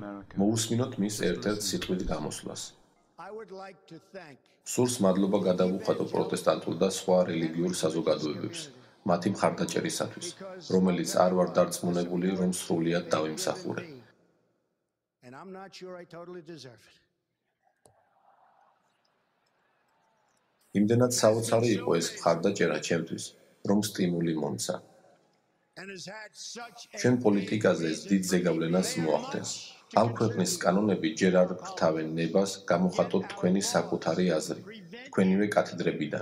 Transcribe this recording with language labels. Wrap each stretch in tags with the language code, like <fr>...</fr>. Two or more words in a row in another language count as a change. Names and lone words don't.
<ka>მოусმინოთ მის ერთ-ერთ სიტყვით გამოსვლას. სურს მადლობა გადავუხადო პროტესტანტულ და სხვა რელიგიურ საზოგადოებებს, მათი მხარდაჭერისათვის, რომელიც არ ვარ დარწმუნებული, რომ სრულიად დავიმსახურე.</ka> <en>And I'm not sure I totally deserve it.</en> <ka>იმდენად საოცარი იყო ეს მხარდაჭერა ჩემთვის, რომ სტიმული მომცა. ჩვენ პოლიტიკაზე ეს დიდ ზეგავლენას მოახდენს. ამ ქვეყნის კანონები ჯერ არ ხრთავენ ნებას გამოხატოთ თქვენი საკუთარი აზრი, თქვენივე კათედრებიდან.</ka>